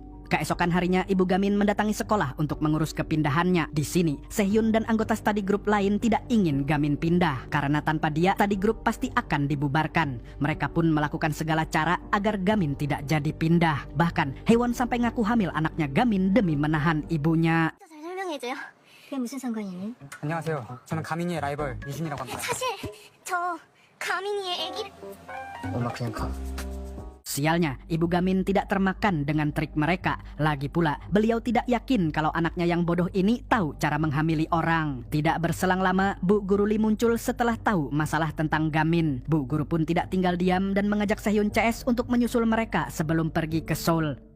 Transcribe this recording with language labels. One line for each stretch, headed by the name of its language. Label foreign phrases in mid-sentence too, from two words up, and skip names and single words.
Indonesian: Keesokan harinya, ibu Gamin mendatangi sekolah untuk mengurus kepindahannya. Di sini, Sehun dan anggota
English: study group
Indonesian: lain tidak ingin Gamin pindah karena tanpa dia,
English: study group
Indonesian: pasti akan dibubarkan. Mereka pun melakukan segala cara agar Gamin tidak jadi pindah. Bahkan, Haewon sampai ngaku hamil anaknya Gamin demi menahan ibunya.
Korean: 잘 설명해줘요. 그게 무슨 상관이니? 안녕하세요. 저는 가민이의 라이벌 이신이라고 합니다. 사실 저 가민이의 애기를 엄마 그냥 가.
Indonesian: Sialnya, ibu Gamin tidak termakan dengan trik mereka. Lagi pula, beliau tidak yakin kalau anaknya yang bodoh ini tahu cara menghamili orang. Tidak berselang lama, Bu Guru Lee muncul setelah tahu masalah tentang Gamin. Bu Guru pun tidak tinggal diam dan mengajak Sehun CS untuk menyusul mereka sebelum pergi ke Seoul.